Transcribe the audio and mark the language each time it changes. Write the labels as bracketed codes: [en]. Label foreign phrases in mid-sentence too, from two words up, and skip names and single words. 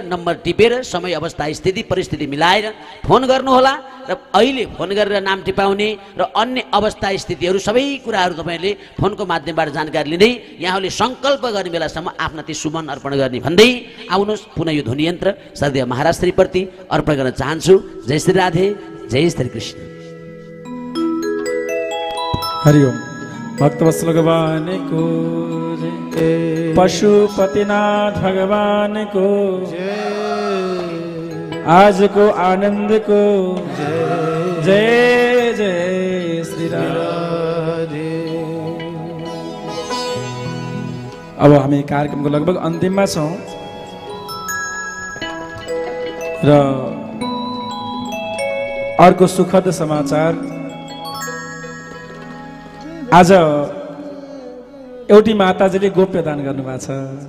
[ne] नम्बर टिपेर समय अवस्था स्थिति परिस्थिति मिलाएर फोन गर्नुहोला र अहिले फोन गरेर नाम टिपाउने र अन्य अवस्था स्थितिहरू सबै कुराहरू तपाईँले फोनको माध्यमबाट जानकारी लिँदै यहाँहरूले सङ्कल्प गर्ने बेलासम्म आफ्ना ती सुमन अर्पण गर्ने भन्दै आउनुहोस्। पुनः यो ध्वनि यन्त्र श्रद्धेय महाराज श्रीप्रति अर्पण गर्न चाहन्छु। जय श्री राधे, जय श्री कृष्ण। हरिओम। भक्तवत्सल भगवान को जय, पशुपतिनाथ भगवान को जय, आज को आनंद को जय, जय जय श्री राधे। अब हामी कार्यक्रमको लगभग अन्तिममा छौँ र अर्को सुखद समाचार, आज एउटी माताजीले गोप्य दान गर्नुभएको छ।